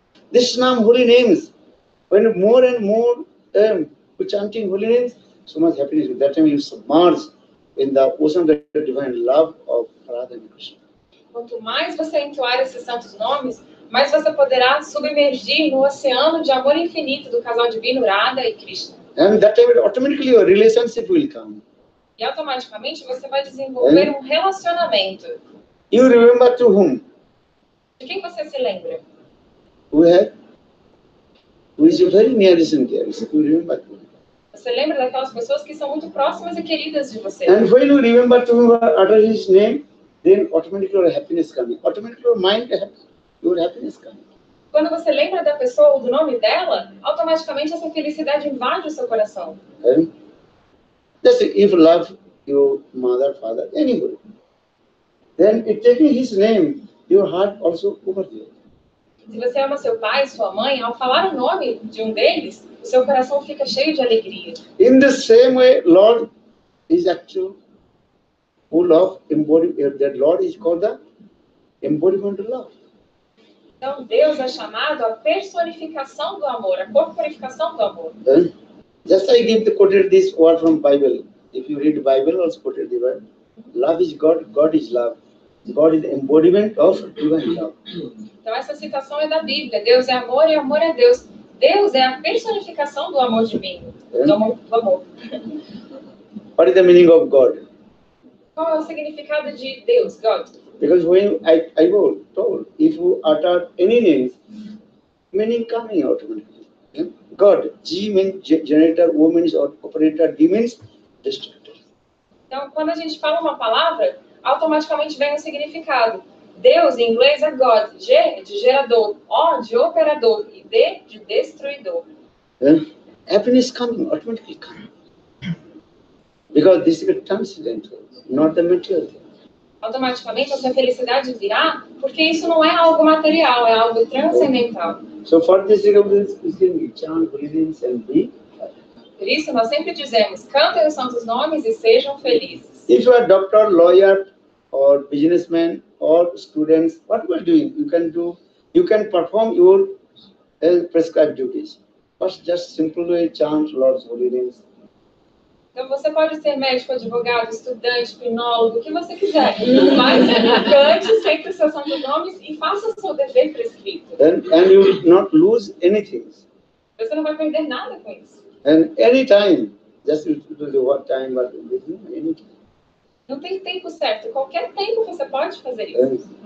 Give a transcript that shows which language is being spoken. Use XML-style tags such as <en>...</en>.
<en>This name, holy names, when more and more we chanting holy names, so much happiness. That time you submerge in the ocean of the divine love of Radha and Krishna.</en> <pt>Quanto mais você entoar esses santos nomes, mais você poderá submergir no oceano de amor infinito do casal divino Radha e Krishna.</pt> <en>And that time automatically your relationship will come.</en> <pt>E automaticamente você vai desenvolver um relacionamento.</pt> <en>You remember to whom?</en> <pt>De quem você se lembra?</pt> <en>Who is very nearest and dearest. You remember to whom?</en> <pt>Você lembra daquelas pessoas que são muito próximas e queridas de você.</pt> <en>And when you remember to utter his name, then automatically your happiness coming. Automatically your mind, your happiness coming.</en> <pt>Quando você lembra da pessoa ou do nome dela, automaticamente essa felicidade invade o seu coração.</pt> <en>And just if you love your mother, father, anybody, then it taking his name, your heart also over there.</en> <pt>Se você ama seu pai, sua mãe, ao falar o nome de um deles, o seu coração fica cheio de alegria.</pt> <en>In the same way, Lord is actual full of embodiment. That Lord is called the embodiment of love.</en> <pt>Então, Deus é chamado a personificação do amor, a corporificação do amor.</pt> <en>And just I give the quoted this word from Bible. If you read the Bible, also quoted the word. Love is God, God is love. God is the embodiment of divine love.</en> <pt>Então, essa citação é da Bíblia. Deus é amor e amor é Deus. Deus é a personificação do amor divino. Do amor.</pt> <en>What is the meaning of God?</en> <pt>Qual é o significado de Deus, God?</pt> <en>Because when I was told, if you utter any names, meaning coming automatically. God, G means generator, O means operator, D means destructor.</en> <pt>Então, quando a gente fala uma palavra, automaticamente vem o significado. Deus, em inglês, é God. G de gerador, O de operador e D de destruidor.</pt> <en>Happiness coming, automatically coming. Because this is a transcendental, not the material thing.</en> <pt>Automaticamente essa felicidade virá, porque isso não é algo material, é algo transcendental.</pt> <en>So for this, we can chant holy names and be.</en> <pt>Por isso, nós sempre dizemos, cantem os santos nomes e sejam felizes.</pt> <en>If you are doctor, lawyer, or businessman, or students, what you are doing, you can perform your prescribed duties. First, just simply chant Lord's holy names.</en> <pt>Então, você pode ser médico, advogado, estudante, pinólogo, o que você quiser. Mas cante sempre os seus santos nomes e faça o seu dever prescrito.</pt> <en>And you will not lose anything.</en> <pt>Você não vai perder nada com isso.</pt> <en>And any time, just you do the what time, but any time.</en> <pt>Não tem tempo certo. Qualquer tempo você pode fazer isso.</pt>